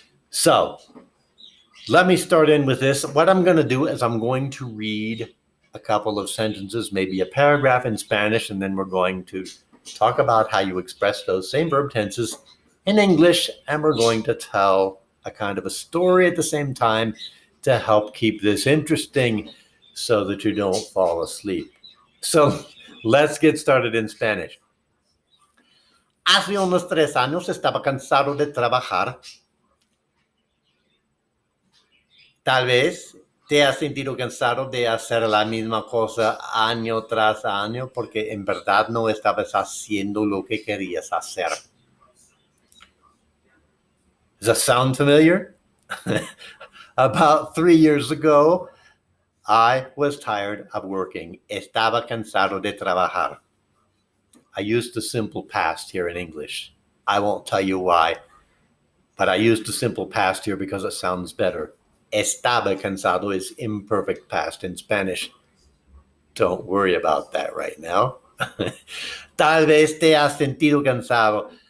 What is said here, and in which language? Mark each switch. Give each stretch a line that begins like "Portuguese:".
English: So let me start in with this. What I'm going to do is I'm going to read a couple of sentences, maybe a paragraph in Spanish, and then we're going to talk about how you express those same verb tenses in English, and we're going to tell a kind of a story at the same time to help keep this interesting so that you don't fall asleep. So let's get started in Spanish.
Spanish: Hace unos 3 años estaba cansado de trabajar. Tal vez te has sentido cansado de hacer la misma cosa año tras año porque en verdad no estabas haciendo lo que querías hacer.
English: Does that sound familiar? About 3 years ago, I was tired of working.
Spanish: Estaba cansado de trabajar.
English: I used the simple past here in English. I won't tell you why, but I used the simple past here because it sounds better. Estaba cansado is imperfect past in Spanish. Don't worry about that right now. Tal vez te has sentido cansado.